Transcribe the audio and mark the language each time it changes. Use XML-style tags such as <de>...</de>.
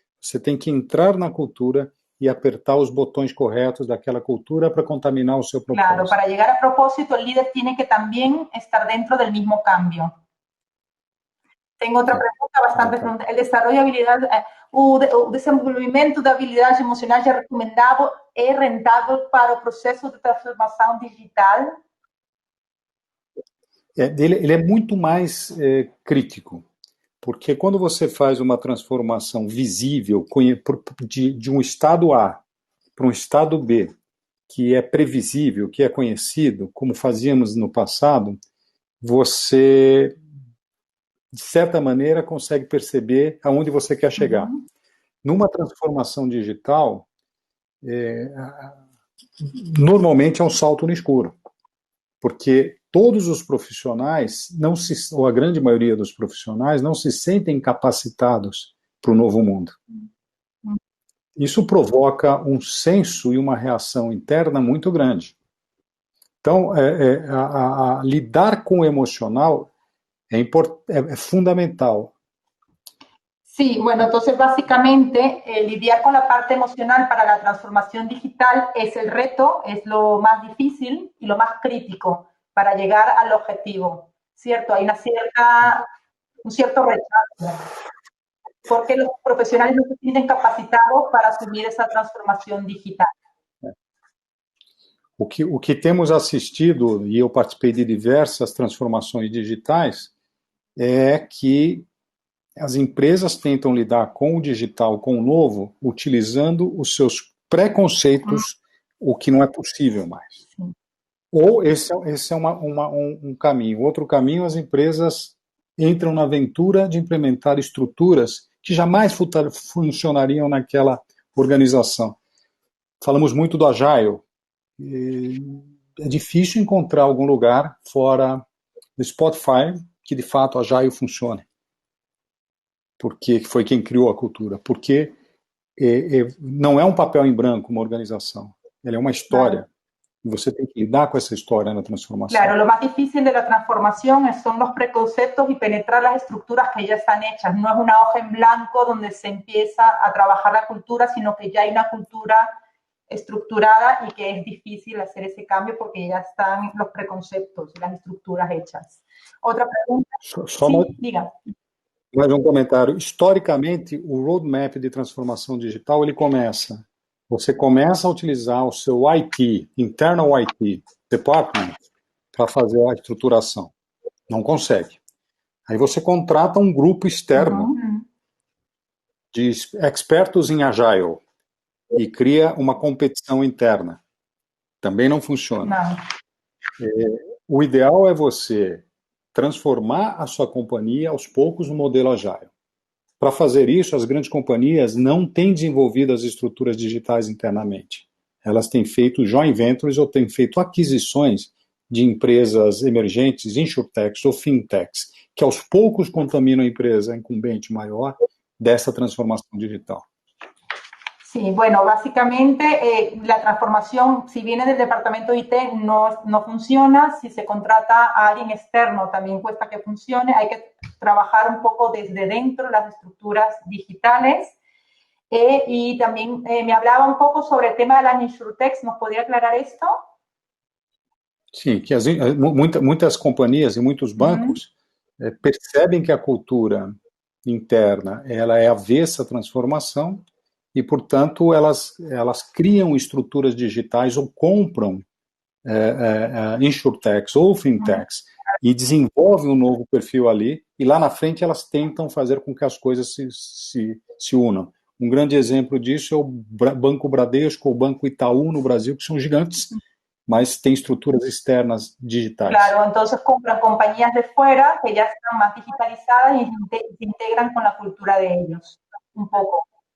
<pt>Você tem que entrar na cultura e apertar os botões corretos daquela cultura para contaminar o seu propósito.</pt> <es>Claro, para llegar a propósito, el líder tiene que también estar dentro del mismo cambio. Tengo otra pregunta bastante. El desarrollo de habilidades,</es> <pt>o desenvolvimento de habilidades emocionais é rentável para o processo de transformação digital? Ele é muito mais crítico, porque quando você faz uma transformação visível de um estado A para um estado B, que é previsível, que é conhecido, como fazíamos no passado, você, de certa maneira, consegue perceber aonde você quer chegar. Uhum. Numa transformação digital, normalmente é um salto no escuro, porque todos os profissionais, ou a grande maioria dos profissionais, não se sentem capacitados para o novo mundo. Isso provoca um senso e uma reação interna muito grande. Então, lidar com o emocional é fundamental.</pt> <es>Sí, bueno, entonces básicamente lidiar con la parte emocional para la transformación digital es el reto, es lo más difícil y lo más crítico para llegar al objetivo, ¿cierto? Hay un cierto rechazo, porque los profesionales no se sienten capacitados para asumir esa transformación digital.</es> <pt>O que temos assistido, e eu participei de diversas transformações digitais, é que as empresas tentam lidar com o digital, com o novo, utilizando os seus preconceitos, o que não é possível mais. Sim. Ou esse é um caminho. Outro caminho, as empresas entram na aventura de implementar estruturas que jamais funcionariam naquela organização. Falamos muito do Agile. É difícil encontrar algum lugar fora do Spotify que de fato a Agile funcione. Porque foi quem criou a cultura. Porque não é um papel em branco uma organização. Ela é uma história. Claro.</pt> <es>Y</es> <pt>você tem que lidar</pt> <es>con esa historia en la transformación. Claro, lo más difícil de la transformación son los preconceptos y penetrar las estructuras que ya están hechas. No es una hoja en blanco donde se empieza a trabajar la cultura, sino que ya hay una cultura estructurada y que es difícil hacer ese cambio porque ya están los preconceptos y las estructuras hechas. Otra pregunta. Sí, diga.</es> <pt>Mais um comentário. Historicamente, o roadmap de transformação digital, ele começa. Você começa a utilizar o seu IT, Internal IT Department, para fazer a estruturação. Não consegue. Aí você contrata um grupo externo de expertos em Agile e cria uma competição interna. Também não funciona. O ideal é você transformar a sua companhia aos poucos no modelo Agile. Para fazer isso, as grandes companhias não têm desenvolvido as estruturas digitais internamente. Elas têm feito joint ventures ou têm feito aquisições de empresas emergentes, insurtechs ou fintechs, que aos poucos contaminam a empresa incumbente maior dessa transformação digital.</pt> <es>Sí, bueno, básicamente la transformación, si viene del departamento de IT, no funciona. Si se contrata a alguien externo, también cuesta que funcione. Hay que trabajar un poco desde dentro las estructuras digitales. Y también me hablaba un poco sobre el tema de las insurtechs. ¿Nos podría aclarar esto?</es> <pt>Sim, que muitas companhias e muitos bancos percebem que a cultura interna ela é avessa à transformação e, portanto, elas criam estruturas digitais ou compram insurtechs ou fintechs e desenvolvem um novo perfil ali e lá na frente elas tentam fazer com que as coisas se unam. Um grande exemplo disso é o Banco Bradesco ou o Banco Itaú no Brasil, que são gigantes, mas têm estruturas externas digitais.</pt> <es>Claro, entonces compran compañías de fuera que ya están más digitalizadas y se integran con la cultura de ellos, un poco.</es>